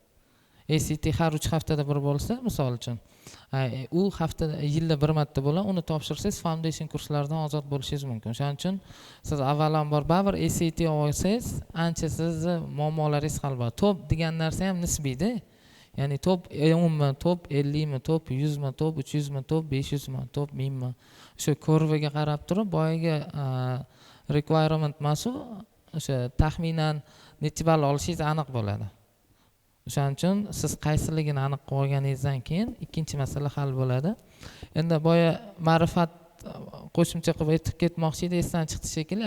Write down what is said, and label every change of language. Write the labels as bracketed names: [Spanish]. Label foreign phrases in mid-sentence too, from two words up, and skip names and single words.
[Uzbek] ACT har 3 haftada bir bo'lsa, misol uchun, u haftada yilda bir marta bo'ladi. Uni topshirsangiz foundation kurslaridan ozod bo'lishingiz mumkin. Shuning uchun siz avvalambor baribir ACT olsangiz, ancha sizni muammolaringiz hal bo'ladi. Top degan narsa ham nisbiyda. Ya'ni top 10 mi, top 50 mi, top 100 mi, top 300 mi, top 500 mi, top 1000 mi. O'sha kurvaga qarab turib, boyaga requirement masu o'sha taxminan necha ball olishingiz aniq bo'ladi. O'shaning uchun siz qaysiligini aniq qilib olganingizdan keyin ikkinchi masala hal bo'ladi. Endi boya ma'rifat qo'shimcha qilib aytib ketmoqchi edi, esdan chiqdi shekilli.